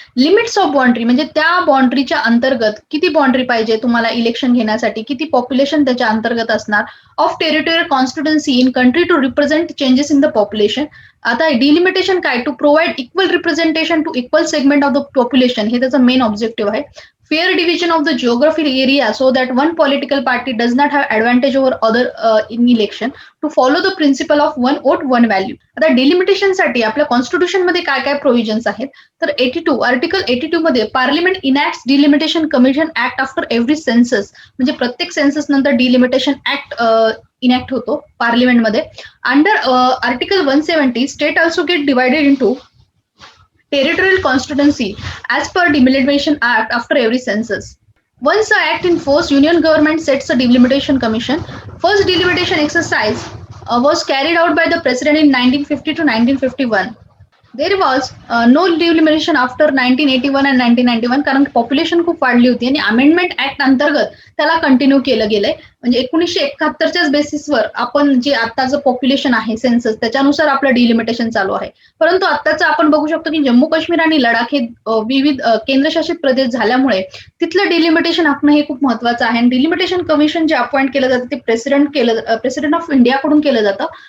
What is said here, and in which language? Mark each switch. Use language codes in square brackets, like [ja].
[en] limits of boundary [mr] म्हणजे त्या बाउंड्रीच्या अंतर्गत किती बाउंड्री पाहिजे तुम्हाला इलेक्शन घेण्यासाठी, किती पॉप्युलेशन त्याच्या अंतर्गत असणार, [en] Of territorial constituency in country to represent changes in the population. [mr] आता डिलिमिटेशन काय? [en] to provide equal representation to equal segment of the population [mr] हे त्याचं मेन ऑब्जेक्टिव्ह आहे. [en] Fair division of the geographic area so that one political party does not have advantage over other in election to follow the principle of one vote one value. [mr] आता delimitation साठी आपल्या constitution मध्ये काय काय provisions आहेत तर article 82 मध्ये [en] parliament enacts delimitation commission act after every census [mr] म्हणजे प्रत्येक सेन्सस नंतर डिलिमिटेशन ऍक्ट इनॅक्ट होतो पार्लिमेंटमध्ये. [en] Under article 170 state also get divided into territorial constituency as per delimitation act after every census. Once the act in force, union government sets a delimitation commission. First delimitation exercise was carried out by the president in 1950 to 1951. There was no delimitation after 1981 and 1991 [mr] कारण population खूप वाढली होती आणि amendment act अंतर्गत त्याला continue केलं गेलंय. म्हणजे 1971च्याच बेसिसवर आपण जे आताचं पॉप्युलेशन आहे सेन्सस त्याच्यानुसार आपलं डिलिमिटेशन चालू आहे. परंतु आताचं आपण बघू शकतो की जम्मू काश्मीर आणि लडाख हे विविध केंद्रशासित प्रदेश झाल्यामुळे तिथलं डिलिमिटेशन आखणं हे खूप महत्वाचं आहे. आणि डिलिमिटेशन कमिशन जे अपॉइंट केलं जातं ते प्रेसिडेंट ऑफ इंडिया कडून केलं जातं.